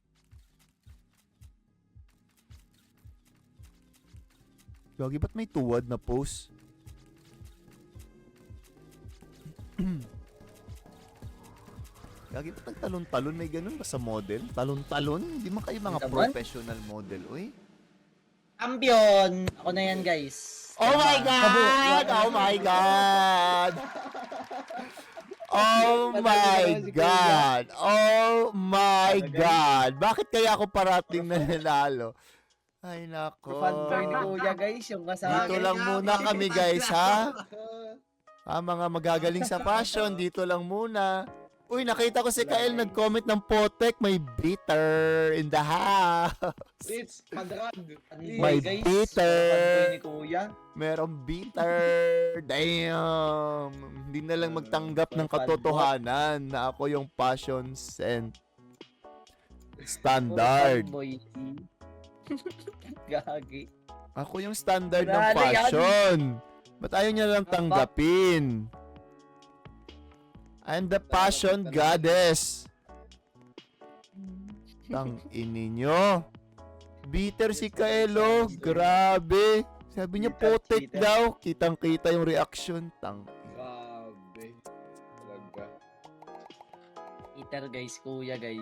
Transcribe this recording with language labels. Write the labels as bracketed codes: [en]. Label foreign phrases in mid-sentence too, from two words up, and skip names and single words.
[tl] Gagi, ba't may tuwad na post? Gagi, ba't nagtalon-talon? May ganun ba sa model? Talon-talon? Hindi man kayo mga Naman? [en] professional model, uy. [tl] Kampiyon! Ako na yan guys. [en] Oh my [tl] Kabu. [en] God! Oh my God! Oh my God! Oh my God! [tl] Bakit kaya ako parating nanalo? Ay, nako. Fanboy ni Kuya guys. Yung kasama. Dito lang muna kami, guys, ha? Mga magagaling sa fashion, dito lang muna. Uy, nakita ko si Kael nag-comment ng Potek. [en] May bitter in the house. It's padrag. [tl] May guys. bitter. Fanboy ni Kuya. Merong bitter. Damn. Hindi na lang magtanggap ng katotohanan na ako yung [en] passion scent. [tl] Standard. Fanboy. Gagi. Ako yung standard ng Grabe yan. fashion. Ba't ayaw niya lang tanggapin? [en] I'm the passion goddess. [tl] Tang ininyo. Bitter si Kaelo. Grabe. Sabi niya potek Cheater. daw. Kitang-kita yung reaction. Tang. Grabe. Talaga. Eater guys. Kuya guys.